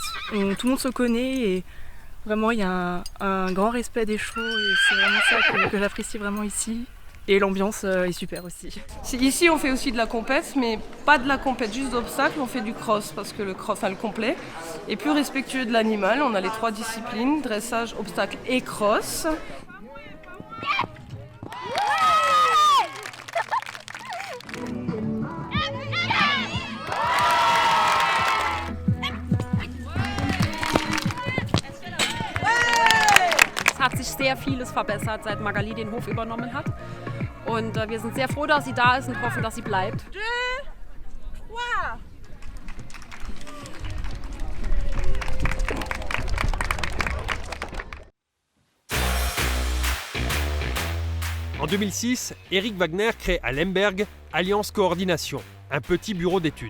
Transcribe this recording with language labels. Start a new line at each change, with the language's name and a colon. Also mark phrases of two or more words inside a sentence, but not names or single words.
French: Tout le monde se connaît et vraiment il y a un grand respect des chevaux et c'est vraiment ça que j'apprécie vraiment ici. Et l'ambiance est super aussi. Ici, on fait aussi de la compète, mais pas de la compète juste d'obstacles, on fait du cross, parce que le complet est plus respectueux de l'animal. On a les 3 disciplines, dressage, obstacle et cross.
German: Es hat sich sehr vieles verbessert, seit Magali den Hof übernommen hat. Und wir sind sehr froh, dass sie da ist und hoffen, dass sie bleibt.
French: En 2006, Eric Wagner crée à Lemberg Alliance Coordination, un petit bureau d'études.